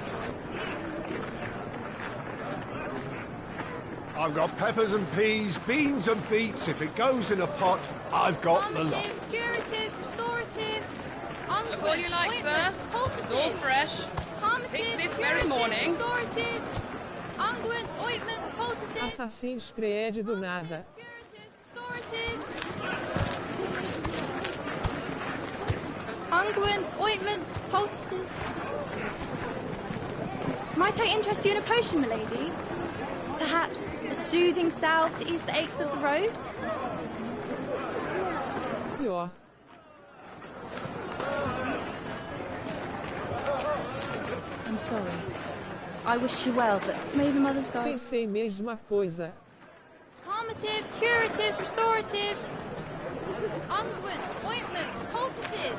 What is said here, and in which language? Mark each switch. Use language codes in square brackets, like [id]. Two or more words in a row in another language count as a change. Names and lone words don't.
[en] I've got peppers and peas, beans and beets. If it goes in a pot, I've got the lot. Curatives, restoratives, Look all you like, sir. It's all fresh. Pick this very morning. Restoratives, unguents, ointments, poultices. [pt] Assassin's Creed do nada. [en] Restoratives. Unguents, ointments, poultices. Might I interest you in a potion, milady? Perhaps a soothing salve to ease the aches of the road? [pt] Pior. [en] I'm sorry. I wish you well, but may the mothers go. [pt] Pensei mesma coisa. [en] Calmatives, curatives, restoratives. Unguents, ointments, poultices.